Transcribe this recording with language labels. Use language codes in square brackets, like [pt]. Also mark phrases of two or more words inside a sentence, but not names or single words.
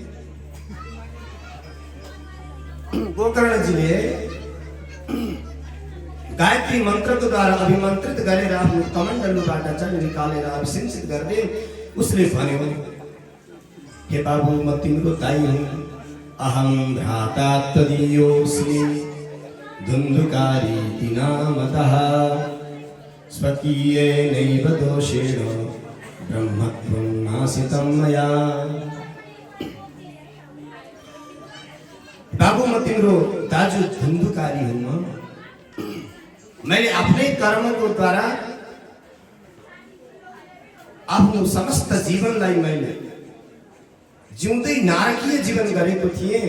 [ne] गोकर्णजीले गायत्री मन्त्रको द्वारा अभिमन्त्रित गरेर आफ्नो कमण्डलुबाट जल निकालेर अभिषेचित गर्दै उसले भन्यो, हे बाबु म तिम्रो दाइ हुँ। [sa] अहं भ्राता त्वदीयोऽस्मि धुन्धुकारी नामतः स्वकीयेनैव दोषेण ब्रह्मत्वं नाशितं मया। [ne] बाबु म तिम्रो दाजु धुन्धुकारी हुँ। मैले आफ्नै कर्मको द्वारा आफ्नो समस्त जीवनलाई मैले जिउँदै नारकीय जीवन गरेको थिएँ।